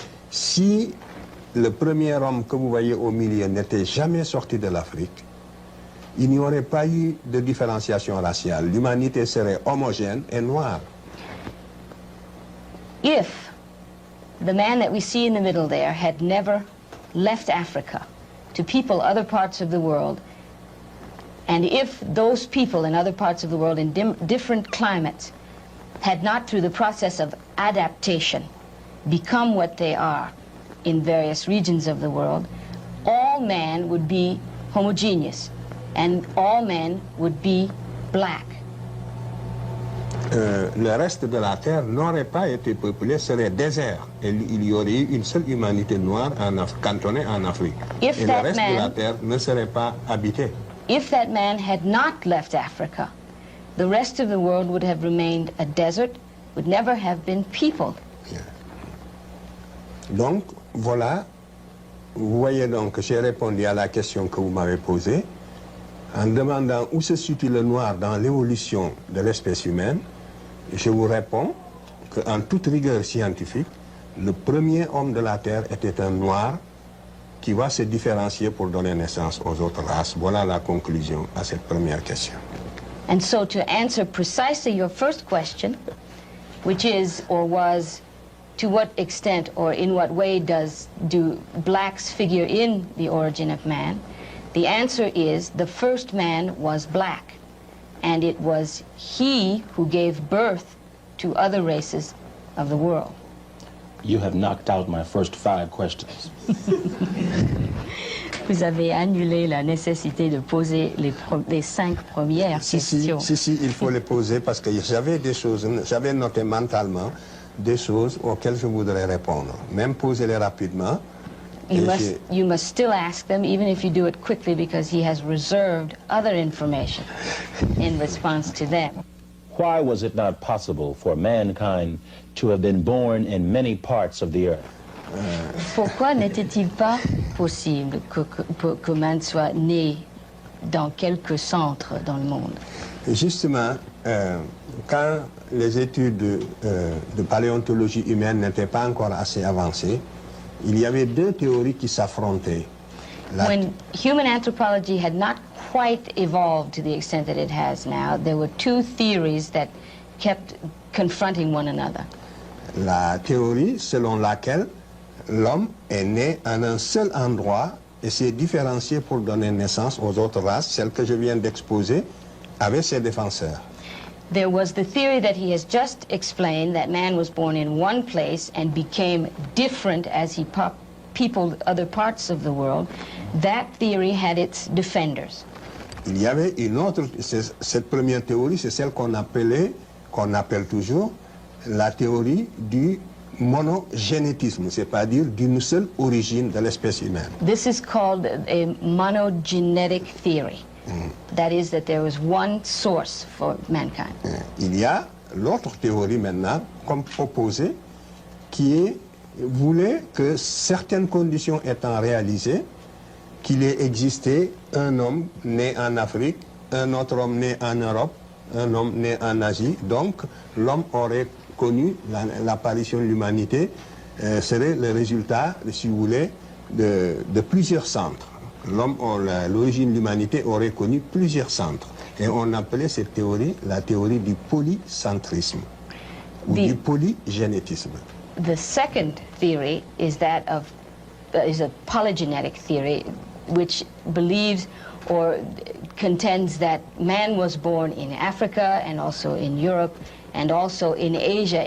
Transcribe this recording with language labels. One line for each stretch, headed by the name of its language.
French: Si le premier homme que vous voyez au milieu n'était jamais sorti de l'Afrique, il n'y aurait pas eu de différenciation raciale. L'humanité serait homogène et noire.
English: If the man that we see in the middle there had never left Africa to people other parts of the world, and if those people in other parts of the world in different climates had not, through the process of adaptation, become what they are in various regions of the world, all man would be homogeneous, and all men would be black.
French: Le reste de la Terre n'aurait pas été peuplé, serait désert. Et il y aurait eu une seule humanité noire cantonnée en Afrique. Et le reste de la Terre ne serait pas habité.
English: If that man had not left Africa, the rest of the world would have remained a desert, would never have been peopled. Yeah.
French: Donc, voilà. Vous voyez donc que j'ai répondu à la question que vous m'avez posée en demandant où se situe le noir dans l'évolution de l'espèce humaine. Je vous réponds qu'en toute rigueur scientifique, le premier homme de la Terre était un noir qui va se différencier pour donner naissance aux autres races. Voilà la conclusion à cette première question.
English: And so to answer precisely your first question, which is or was, to what extent or in what way do blacks figure in the origin of man, the answer is the first man was black. And it was he who gave birth to other races of the world. You have knocked out my first 5 questions.
French: Vous avez annulé la nécessité de poser les 5 premières questions. Si, il faut les poser parce que j'avais des choses, j'avais noté mentalement des choses auxquelles je voudrais répondre. Même poser-les rapidement. You must still ask them, even if you do it quickly, because he has reserved other information in response to them.
English: Why was it not possible for mankind to have been born in many parts of the earth?
French: Pourquoi n'était-il pas possible que
English: man
French: soit né dans quelques centres dans le monde? Justement, quand les études de paléontologie humaine n'étaient pas encore assez avancées, il y avait 2 théories qui s'affrontaient.
English: When human anthropology had not quite evolved to the extent that it has now, there were 2 theories that kept confronting one another.
French: La théorie selon laquelle l'homme est né en un seul endroit et s'est différencié pour donner naissance aux autres races, celle que je viens d'exposer, avec ses défenseurs.
English: There was the theory that he has just explained, that man was born in one place and became different as he peopled other parts of the world. That theory had its defenders.
French: Il y avait une autre, cette première théorie, c'est celle qu'on appelle toujours la théorie du monogénétisme, c'est-à-dire d'une seule origine de l'espèce humaine.
English: This is called a monogenetic theory. That is, that there was one source for mankind.
French: Il y a l'autre théorie maintenant, comme proposée, qui voulait que certaines conditions étant réalisées, qu'il ait existé un homme né en Afrique, un autre homme né en Europe, un homme né en Asie. Donc, l'homme aurait connu l'apparition de l'humanité, serait le résultat, si vous voulez, de plusieurs centres. L'origine de l'humanité aurait connu plusieurs centres. Et on appelait cette théorie la théorie du polycentrisme ou du polygénétisme.
English: The second theory is that is a polygenetic theory, which believes or contends that man was born in Africa and also in Europe and also in Asia.